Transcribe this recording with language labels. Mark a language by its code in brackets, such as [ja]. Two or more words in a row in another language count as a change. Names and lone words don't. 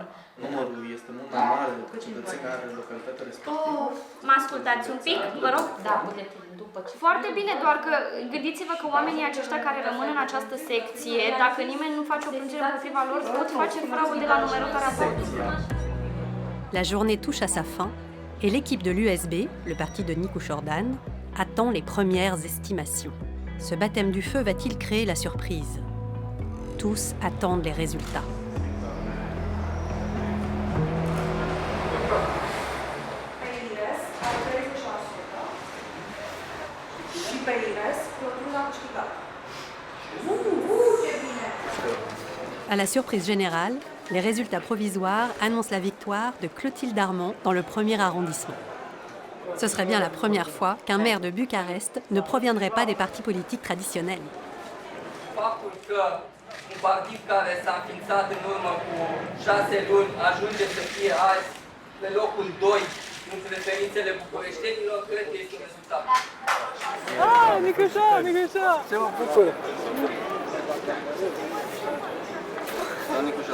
[ro] Numărul este mult mai mare de cetățeni care în localitatea respectivă. Mă ascultați un pic, vă rog? Da, puteți. Foarte bine, doar că gândiți-vă că oamenii aceștia care rămân în această secție, dacă nimeni nu face o plângere împotriva lor, pot face fraude la numerotarea voturilor. [fr] La journée touche à sa fin et l'équipe de l'USB, le parti de Nicu Jordan, attend les premières estimations. Ce baptême du feu va-t-il créer la surprise? Tous attendent les résultats. À la surprise générale, les résultats provisoires annoncent la victoire de Clotilde Armand dans le premier arrondissement. Ce serait bien la première fois qu'un maire de Bucarest ne proviendrait pas des partis politiques traditionnels. [ro] Faptul că un partid care s-a înființat în urmă cu 6 luni ajunge să fie azi pe locul 2 în preferințele bucureștenilor, cred că este un rezultat. Ah, Nicușa, Nicușa! Se mă bucur! Da, Nicușa.